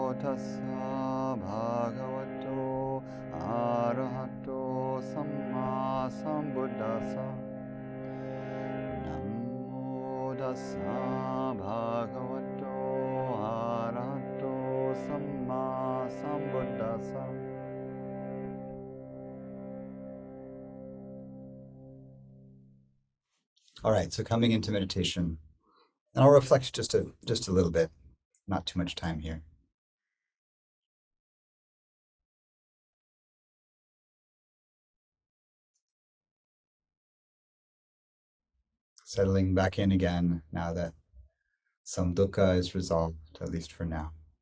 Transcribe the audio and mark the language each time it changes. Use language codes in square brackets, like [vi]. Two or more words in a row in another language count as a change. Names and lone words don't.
[pi] tassa bhagavato arahato sammāsambuddhasa. Namo tassa bhagavato arahato sammāsambuddhasa. [en] All right, so coming into meditation, and I'll reflect just a little bit, not too much time here. Settling back in again now that some dukkha is resolved, at least for now.